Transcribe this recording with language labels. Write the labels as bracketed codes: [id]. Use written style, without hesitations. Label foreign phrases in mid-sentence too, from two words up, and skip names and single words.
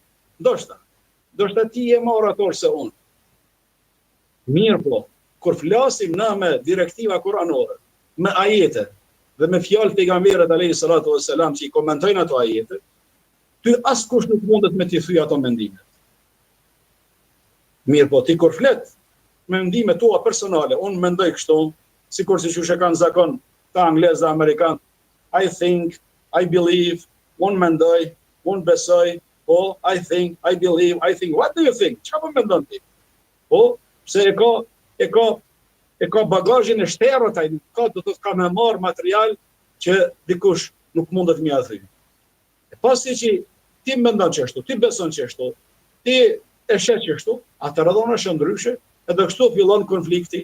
[sq] Do shta ti je më orator se unë. Mirë kur flasim na me direktiva kuranore, me ajete, dhe me fjalë pejgamberit [ar] عليه الصلاة والسلام [sq] që i komentojnë ato ajete, ty askush nuk mundet me t'i thyej ato mendimet. Mirë ti kur flet me mendimet tua personale, unë mendoj kështu, sikur si që kanë zakon ta anglez dhe amerikan, [en] I think, I believe, [sq] unë mendoj, unë besoj, [en] I think, I believe, I think, what do you think? [sq] Çka po mendon ti? Pse e ka bagazhin e shterët, ai do të ka me marr material që dikush nuk mundet mja thyej. Pasi që ti mendon çështu, ti beson çështu, ti e sheh çështu, atëherë dhona është ndryshe, edhe kështu fillon konflikti.